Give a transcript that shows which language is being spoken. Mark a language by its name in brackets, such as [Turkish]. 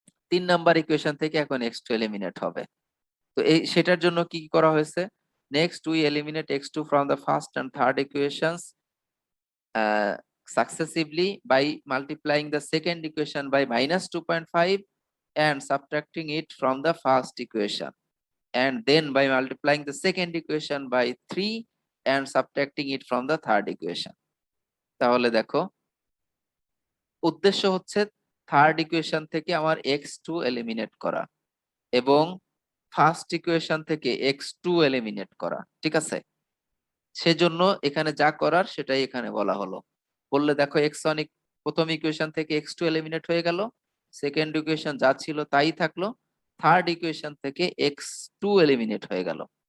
[Bangla] 3 number equation থেকে এখন x2 eliminate হবে। তো এই সেটার জন্য কি করা হয়েছে? [English] Next we eliminate x2 from the first and third equations successively by multiplying the second equation by -2.5 and subtracting it from the first equation, and then by multiplying the second equation by 3 and subtracting it from the third equation. [Bangla] তাহলে দেখো উদ্দেশ্য হচ্ছে third equation থেকে আমার x2 eliminate করা এবং first equation থেকে x2 eliminate করা, ঠিক আছে? সেজন্য এখানে যা করার সেটাই এখানে বলা হলো। বললে দেখো x1 প্রথম ইকুয়েশন থেকে x2 এলিমিনেট হয়ে গেল, সেকেন্ড ইকুয়েশন যা ছিল তাই থাকলো, থার্ড ইকুয়েশন থেকে x2 এলিমিনেট হয়ে গেল।